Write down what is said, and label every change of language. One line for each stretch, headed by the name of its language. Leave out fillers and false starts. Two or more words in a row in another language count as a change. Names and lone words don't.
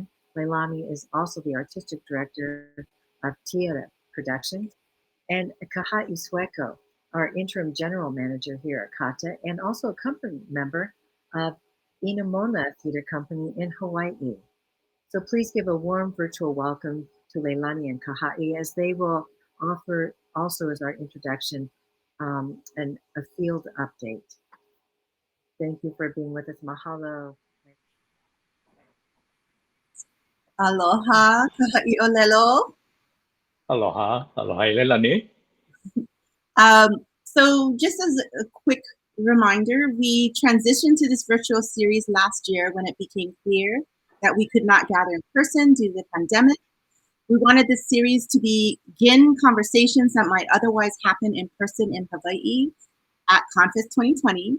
English: Leilani is also the artistic director of TeAda Productions, and Kahaʻiʻōlelo, our interim general manager here at CAATA, and also a company member of ʻInamona Theater Company in Hawaii. So please give a warm virtual welcome to Leilani and Kaha'i as they will offer also as our introduction and a field update. Thank you for being with us. Mahalo. Aloha, Kahaʻiʻōlelo.
Hawaiian: Aloha, aloha Leilani.
English: So just as a quick reminder, we transitioned to this virtual series last year when it became clear that we could not gather in person due to the pandemic. We wanted this series to begin conversations that might otherwise happen in person in Hawaii at ConFest 2020.